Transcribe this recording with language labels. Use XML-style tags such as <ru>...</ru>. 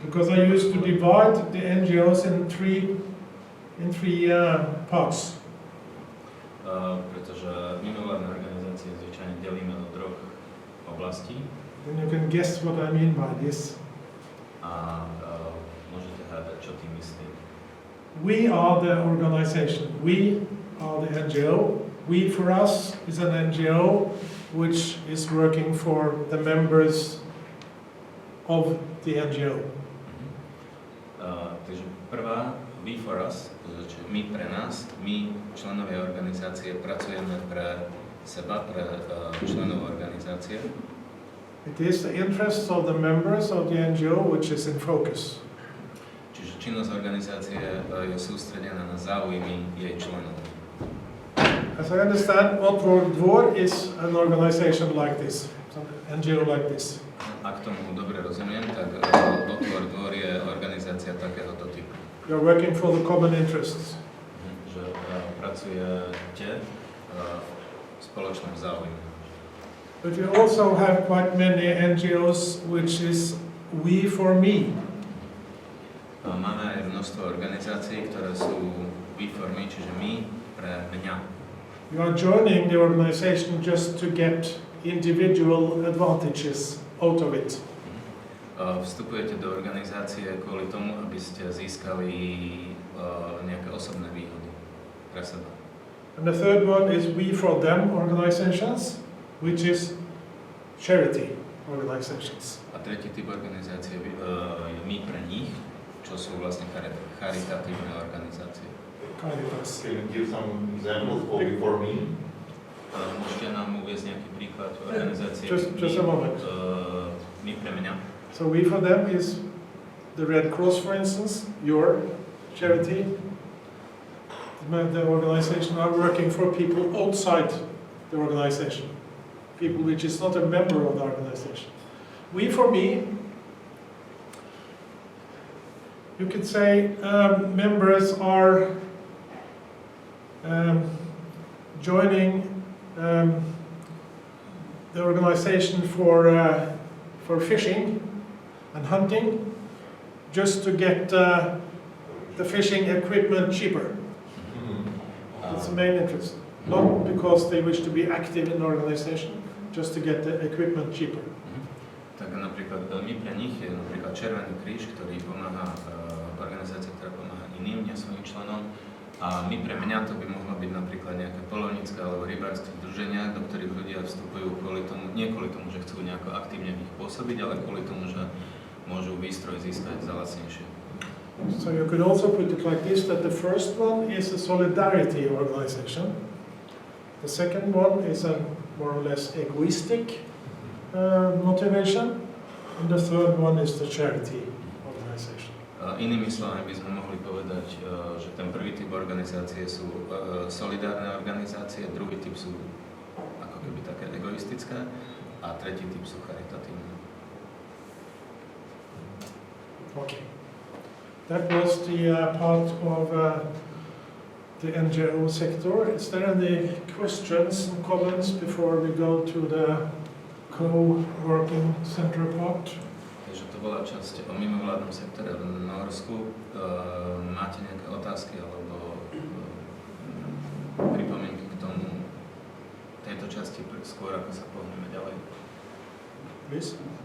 <en>Because I used to divide the NGOs in three parts.</en> <sk>Pretože mimovládne organizácie zvyčajne delíme do troch oblastí.</sk> <en>Then you can guess what I mean by this.</en> <sk>A môžete hľadať, čo tým myslím.</sk> <en>We are the organization. We are the NGO. We for us is an NGO which is working for the members of the NGO.</en> <sk>Takže prvá,</sk> <en>we for us,</en> <sk>čiže my pre nás, my členovia organizácie pracujeme pre seba, pre členov organizácie.</sk> <en>It is the interests of the members of the NGO which is in focus.</en> <sk>Čiže činnosť organizácie je sústredená na záujmy jej členov.</sk> <en>As I understand, otvor.dvor is an organization like this, an NGO like this.</en> <sk>Ak tomu dobre rozumiem, tak Otvor.dvor je organizácia takéhoto typu.</sk> <en>You are working for the common interests.</en> <sk>Že pracujete v spoločnom záujme.</sk> <en>But we also have quite many NGOs which is we for me.</en> <sk>Máme aj množstvo organizácií, ktoré sú</sk> <en>we for me,</en> <sk>čiže my pre mňa.</sk> <en>You are joining the organization just to get individual advantages out of it.</en> <sk>Vstupujete do organizácie kvôli tomu, aby ste získali nejaké osobné výhody pre seba.</sk> <en>And the third one is we for them organizations, which is charity organizations.</en> <sk>A tretí typ organizácie je my pre nich, čo sú vlastne charitatívne organizácie.</sk> <en>Caritas. Can you give some examples of before me?</en> <sk>Môžete nám uviesť nejaký príklad organizácie</sk> <en>Just a moment.</en> <sk>My pre mňa.</sk> <en>So we for them is the Red Cross, for instance, your charity. The organization are working for people outside the organization, people which is not a member of the organization. We for me, you could say members are joining the organization for fishing and hunting, just to get the fishing equipment cheaper. That's the main interest. Not because they wish to be active in the organization, just to get the equipment cheaper.</en> <sk>Tak napríklad my pre nich je napríklad Červený kríž, ktorý pomáha, organizácia, ktorá pomáha iným, nie svojim členom. A my pre mňa to by mohlo byť napríklad nejaké poľovnícke alebo rybárske združenia, do ktorých ľudia vstupujú kvôli tomu, nie kvôli tomu, že chcú nejako aktívne v nich pôsobiť, ale kvôli tomu, že môžu výstroj získať za lacnejšie.</sk> <en>So you could also put it like this, that the first one is a solidarity organization. The second one is a more or less egoistic motivation. And the third one is the charity organization.</en> <sk>Inými slovami by sme mohli povedať, že ten prvý typ organizácie sú solidárne organizácie, druhý typ sú ako keby také egoistické a tretí typ sú charitatívne.</sk> <en>Okay. That was the part of the NGO sector. Is there any questions and comments before we go to the co-working center part?</en> <sk>Takže to bola časť o mimovládnom sektore v Norsku. Máte nejaké otázky alebo pripomienky k tomu tejto časti skôr, ako sa pohneme ďalej?</sk> <en>Please.</en>